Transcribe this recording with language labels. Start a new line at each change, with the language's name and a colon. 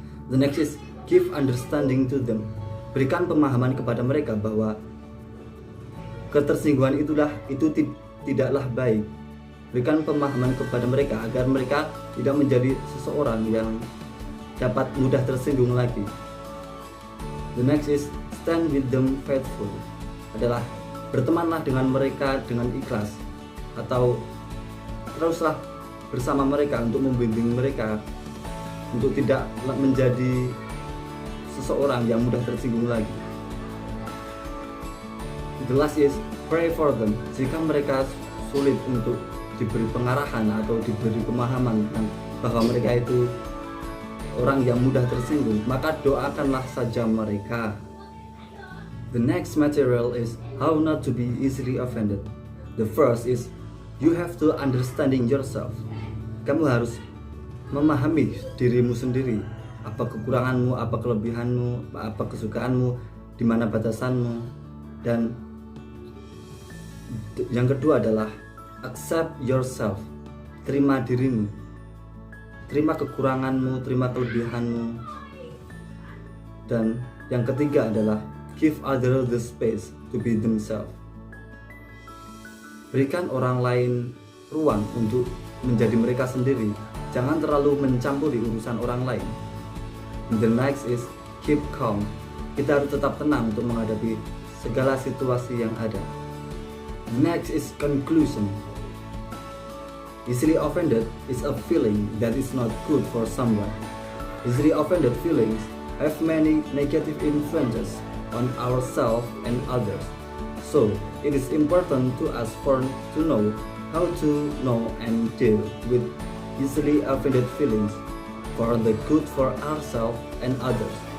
English: The next is give understanding to them.
Indonesian: Berikan pemahaman kepada mereka bahwa ketersinggungan itu tidaklah baik. Berikan pemahaman kepada mereka agar mereka tidak menjadi seseorang yang dapat mudah tersinggung lagi.
English: The next is stand with them faithful.
Indonesian: Adalah bertemanlah dengan mereka dengan ikhlas, atau teruslah bersama mereka untuk membimbing mereka untuk tidak menjadi seseorang yang mudah tersinggung lagi.
English: The last is pray for them.
Indonesian: Jika mereka sulit untuk diberi pengarahan atau diberi pemahaman bahwa mereka itu orang yang mudah tersinggung, maka doakanlah saja mereka.
English: The next material is how not to be easily offended. The first is you have to understanding yourself.
Indonesian: Kamu harus memahami dirimu sendiri. apa kekuranganmu, apa kelebihanmu, apa kesukaanmu, di mana batasanmu. Dan yang kedua adalah
English: accept yourself,
Indonesian: terima dirimu, terima kekuranganmu, terima kelebihanmu. Dan yang ketiga adalah
English: give others the space to be themselves.
Indonesian: Berikan orang lain ruang untuk menjadi mereka sendiri. Jangan terlalu mencampuri urusan orang lain.
English: The next is keep calm.
Indonesian: Kita harus tetap tenang untuk menghadapi segala situasi yang ada.
English: Next is conclusion. Easily offended is a feeling that is not good for someone. Easily offended feelings have many negative influences on ourselves and others. So, it is important to us to know how to know and deal with easily offended feelings for the good for ourselves and others.